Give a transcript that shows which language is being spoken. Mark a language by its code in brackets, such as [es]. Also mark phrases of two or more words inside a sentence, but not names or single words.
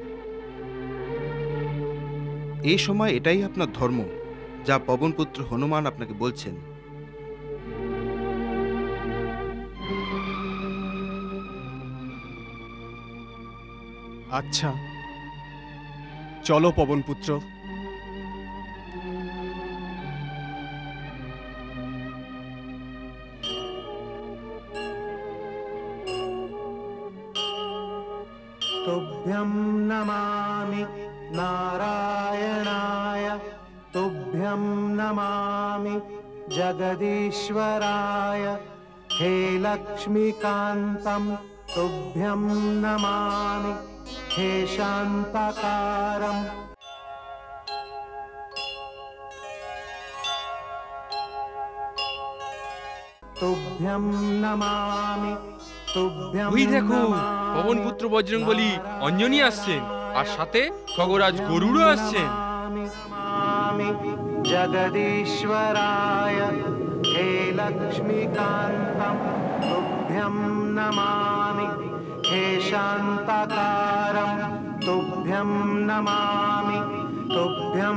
[bn] এই সময় এটাই আপনার ধর্ম, যা পবনপুত্র হনুমান আপনাকে বলছেন। আচ্ছা, চলো পবনপুত্র। [sa] तुभ्यं नमामि नारायणाय, तुभ्यं नमामि जगदीश्वराय, हे लक्ष्मीकान्तं तुभ्यं नमामि, हे शान्ताकारम्। तुभ्यं नमामि, तुभ्यं [bn] ওই দেখো, [sa] नमामि। [bn] পবনপুত্র বজরংবলী অঞ্জনী আসছেন, আর সাথে খগরাজ গরুড়ও আসছেন। [sa] नमामि जगदीश्वराय, हे लक्ष्मीकान्तं तुभ्यं नमामि, हे शान्ताकारं तुभ्यं नमामि, तुभ्यं